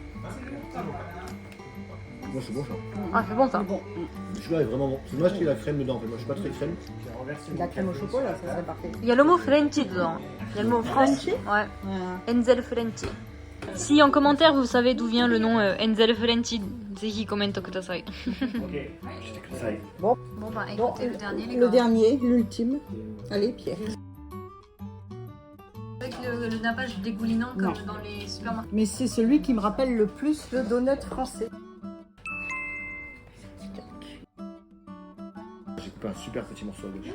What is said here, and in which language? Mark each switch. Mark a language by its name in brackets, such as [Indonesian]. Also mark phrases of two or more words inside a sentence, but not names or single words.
[French] Moi c'est bon ça. Ah, c'est bon ça. Bon, Celui-là est vraiment bon. C'est dommage qu'il y ait la crème dedans en fait. Moi je suis pas très crème. la crème au chocolat, ça serait parfait. Il y a le mot Frenchy dedans. Il y a le mot France. Frenchy Ouais. Voilà. Enzel Frenchy. Si en commentaire vous savez d'où vient le nom Enzel Frenchy, [Japanese] ぜひコメントください. [French] Bon, Bon bah bon, écoutez le dernier les le gars. dernier, l'ultime. Allez, Pierre. Avec le nappage dégoulinant comme Non. dans les supermarchés. Mais c'est celui qui me rappelle le plus le donut français. J'ai coupé un super petit morceau à gauche.